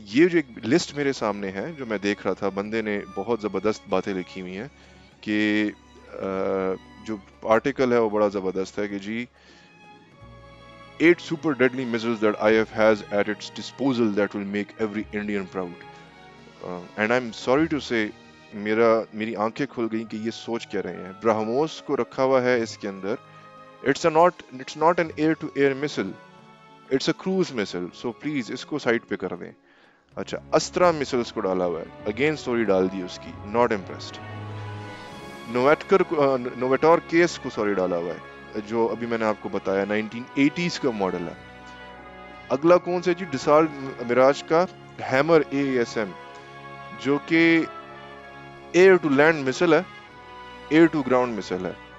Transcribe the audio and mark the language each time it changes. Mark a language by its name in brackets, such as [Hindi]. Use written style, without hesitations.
[Urdu] یہ جو ایک لسٹ میرے سامنے ہے جو میں دیکھ رہا تھا، بندے نے بہت زبردست باتیں لکھی ہوئی ہیں کہ جو آرٹیکل ہے وہ بڑا زبردست ہے کہ جی [English] 8 super deadly missiles that IF has at its disposal that will make every Indian proud. And I'm sorry to say [Urdu] میری آنکھیں کھل گئیں کہ یہ سوچ کیا رہے ہیں. برہموس کو رکھا ہوا ہے اس کے اندر. [English] It's not an air to air missile, it's a cruise missile, so please [Urdu] اس کو سائٹ پہ کر دیں. اچھا اسٹرا مسلس کو ڈالا ہوا ہے، اگین سٹوری ڈال دی اس کی، ناٹ امپریسڈ. نویٹور کیس کو سوری ڈالا ہوا ہے جو ابھی میں نے آپ کو بتایا 1980s کا ماڈل ہے. اگلا کون سا جی؟ ڈسالٹ میراج کا ہیمر AASM جو کہ ایئر ٹو لینڈ مسل ہے، ایئر ٹو گراؤنڈ مسل ہے.